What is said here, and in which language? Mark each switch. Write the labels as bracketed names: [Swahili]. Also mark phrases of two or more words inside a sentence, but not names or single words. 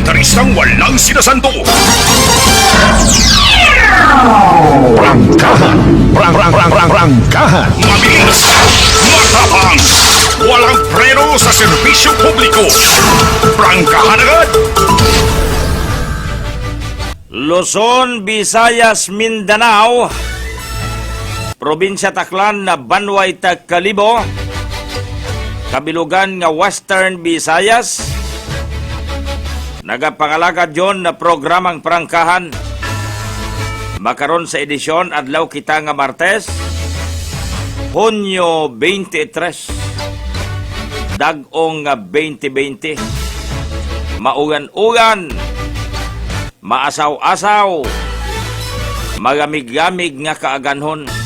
[Filipino] artistang walang sinasando. Prangkahan. Prangkahan. Mabilis. Matapang. Walang preno sa serbisyo publiko. Prangkahan agad. Luzon, Visayas, Mindanao, Probinsya Taclan na Banway Tagkalibo, [Aklanon] kabilugan nga Western Visayas, nagapangalaga John na programang Prangkahan, makaron sa edisyon adlaw kita nga Martes, Hunyo 23, Dag-ong 2020, maugan-ugan, maasaw-asaw, magamig-gamig nga kaaganhon.